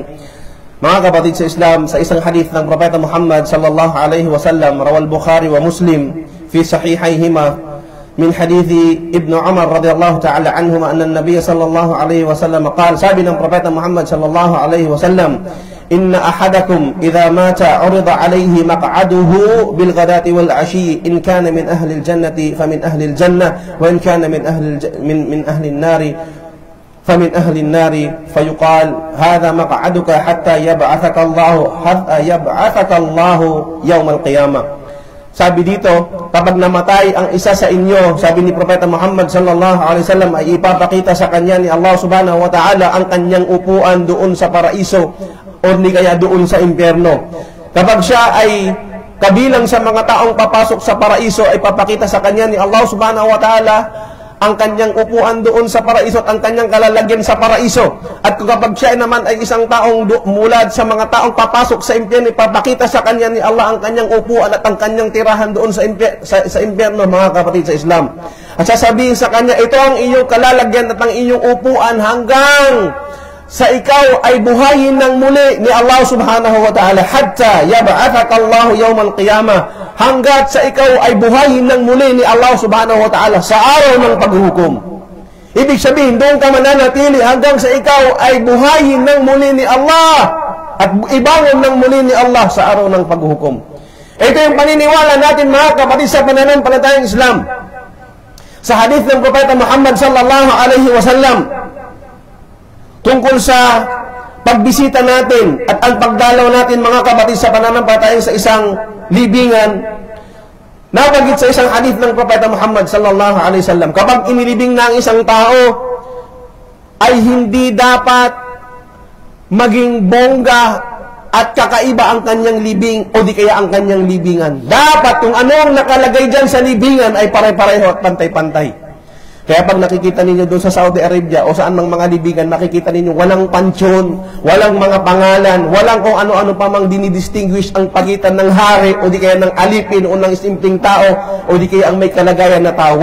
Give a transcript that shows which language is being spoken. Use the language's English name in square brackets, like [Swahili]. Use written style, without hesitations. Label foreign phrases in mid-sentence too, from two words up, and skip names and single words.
[Filipino] Mga kapatid sa Islam, sa isang hadith ng Propeta Muhammad [Arabic] صلى الله عليه وسلم رواه البخاري ومسلم في في صحيحيهما من حديث ابن عمر رضي الله تعالى عنهما أن النبي صلى الله عليه وسلم قال, [Filipino] sabi ng Propeta Muhammad [Arabic] صلى الله عليه وسلم, إن أحدكم إذا مات عرض عليه مقعده بالغداة والعشي إن كان من أهل الجنة فمن أهل الجنة وإن كان من أهل النار فمن أهل النار فيقال هذا مقعدك حتى يبعثك الله يوم القيامة. [Filipino] Sabi dito, kapag namatay ang isa sa inyo, sabi ni Propeta Muhammad [Arabic] صلى الله عليه وسلم, [Filipino] ay ipapakita sa kanya ni Allah [Arabic] سبحانه وتعالى [Filipino] ang kanyang upuan doon sa paraiso o ni kaya doon sa impyerno. Kapag siya ay kabilang sa mga taong papasok sa paraiso, ay papakita sa kanya ni Allah [Arabic] سبحانه وتعالى [Filipino] ang kanyang upuan doon sa paraiso at ang kanyang kalalagyan sa paraiso. At kapag siya naman ay isang taong mulad sa mga taong papasok sa impyerno, ipapakita sa kanya ni Allah ang kanyang upuan at ang kanyang tirahan doon sa impyerno, mga kapatid sa Islam. At sasabihin sa kanya, ito ang iyong kalalagyan at ang iyong upuan hanggang sa ikaw ay buhayin ng muli ni Allah [Arabic] سبحانه وتعالى, حتى يبعثك الله يوم القيامة, [Filipino] hanggat sa ikaw ay buhayin ng muli ni Allah [Arabic] سبحانه وتعالى [Filipino] sa araw ng paghuhukom. Ibig sabihin, doon ka mananatili hanggang sa ikaw ay buhayin ng muli ni Allah at ibangon ng muli ni Allah sa araw ng paghuhukom. Ito yung paniniwala natin, mga kapatid sa pananampalatayang Islam. Sa hadith ng Propeta Muhammad [Arabic] صلى الله عليه وسلم [Filipino] tungkol sa pagbisita natin at ang pagdalaw natin, mga kapatid sa pananampalataya, sa isang libingan, nabanggit sa isang hadith ng Propeta Muhammad [Arabic] صلى الله عليه وسلم, [Filipino] kapag inilibing na ang isang tao, ay hindi dapat maging bongga at kakaiba ang kanyang libing o di kaya ang kanyang libingan. Dapat kung ano ang nakalagay dyan sa libingan ay pare-pareho at pantay-pantay. Kaya pag nakikita ninyo doon sa Saudi Arabia o saan mang mga libigan, nakikita ninyo walang pansyon, walang mga pangalan, walang kung ano-ano pa mang dinidistinguish ang pagitan ng hari o di kaya ng alipin o ng simpleng tao o di kaya ang may kalagayan na tao.